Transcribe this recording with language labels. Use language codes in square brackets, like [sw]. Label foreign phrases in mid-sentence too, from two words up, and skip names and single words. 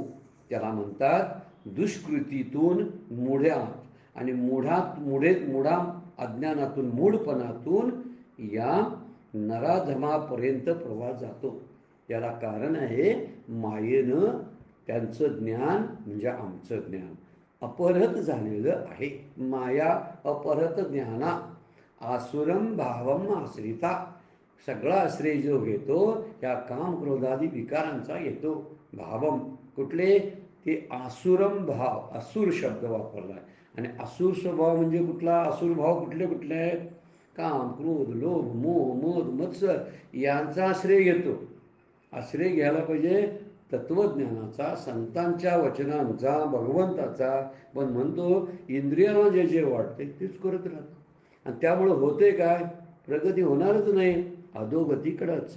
[mr] त्याला म्हणतात दुष्कृतीतून मुढ्यात आणि मुढा अज्ञानातून मूढपणातून या नराधमापर्यंत प्रवास जातो. याला कारण आहे मायेनं त्यांचं ज्ञान म्हणजे आमचं ज्ञान अपहृत झालेलं आहे. [sa] माया अपहृत ज्ञाना आसुरम भावम आश्रिता. [mr] सगळा आश्रय जो घेतो या काम क्रोधादी विकारांचा येतो. भावम कुठले ते आसुरम भाव, असुर शब्द वापरलाय. आणि असुर स्वभाव म्हणजे कुठला, असुर भाव कुठले कुठले आहेत? काम क्रोध लोभ मोह मद मत्सर यांचा आश्रय घेतो. आश्रय घ्यायला पाहिजे तत्वज्ञानाचा, संतांच्या वचनांचा, भगवंताचा. पण म्हणतो इंद्रियाला जे जे वाटते तेच करत राहतो. आणि त्यामुळं होते काय, प्रगती होणारच नाही, अधोगतीकडंच.